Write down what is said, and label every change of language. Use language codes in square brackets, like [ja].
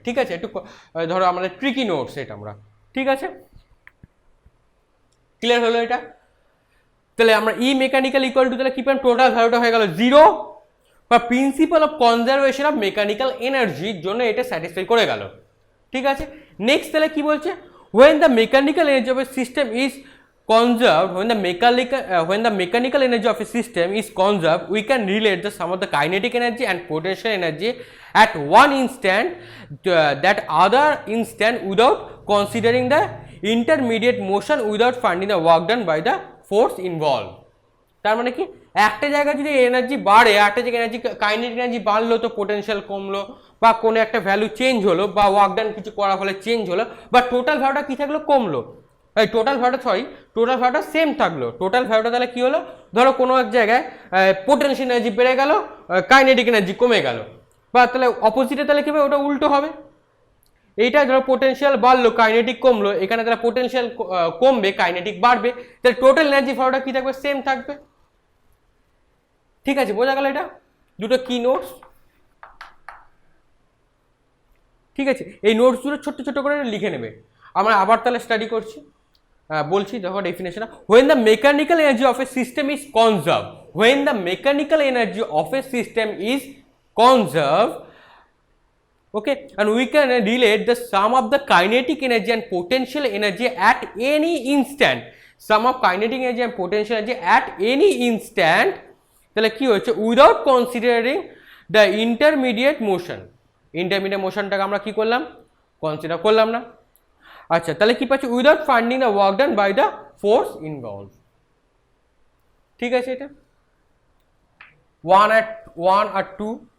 [bn] ঠিক আছে, একটু ধরো আমাদের ট্রিকি নোটস এটা আমরা। ঠিক আছে, ক্লিয়ার হলো এটা? তাহলে আমরা ই মেকানিক্যাল ইকুয়াল টু, তাহলে কি পেলাম? টোটাল ভ্যালুটা হয়ে গেল 0, বা principal of conservation of mechanical এনার্জির জন্য এটা স্যাটিসফাই করে গেল। ঠিক আছে, নেক্সট তাহলে কি বলছে? [en] when the mechanical energy of a system is conserved, when the mechanical energy of a system is conserved, we can relate the sum of the kinetic energy and potential energy at one instant that other instant without considering the intermediate motion, without finding the work done by the force involved. [bn] তার মানে কি, একটা জায়গায় যদি energy বাড়ে, একটা জায়গায় energy kinetic energy বাড়লো তো পোটেনশিয়াল কমলো, বা কোনো একটা ভ্যালু চেঞ্জ হলো, বা ওয়ার্ক ডান কিছু করার ফলে চেঞ্জ হলো, বা টোটাল ভ্যালুটা কি থাকলো? কমলো। এই টোটাল ভ্যালুটা সেম থাকলো। টোটাল ভ্যালুটা তাহলে কি হলো? ধরো কোনো এক জায়গায় পোটেনশিয়াল এনার্জি বেড়ে গেল, কাইনেটিক এনার্জি কমে গেল, বা তাহলে অপোজিটে তাহলে কি হবে? ওটা উল্টো হবে। এইটা ধরো পোটেনশিয়াল বাড়লো, কাইনেটিক কমলো, এখানে তাহলে পোটেনশিয়াল কমবে, কাইনেটিক বাড়বে, তাহলে টোটাল এনার্জি ভ্যালুটা কি থাকবে? সেম থাকবে। ঠিক আছে, বোঝা গেল এটা? দুটো কি নোটস। ঠিক আছে, এই নোটস দুটো ছোট্ট ছোট করে লিখে নেবে। আমরা আবার তাহলে স্টাডি করছি, বলছি দেখো definition. [en] when the mechanical energy of a system is conserved, when the mechanical energy of a system is conserved, okay, and we can relate the sum of the kinetic energy and potential energy at any instant, sum of kinetic energy and potential energy at any instant, [bn] তাহলে কি হচ্ছে? [en] Without considering the intermediate motion. [bn] Intermediate মোশনটাকে আমরা কি করলাম? Consider করলাম না। আচ্ছা, তাহলে কি পাচ্ছি? [en] Without finding the work done by the force involve. [bn] ঠিক আছে, এটা 1 আর 2।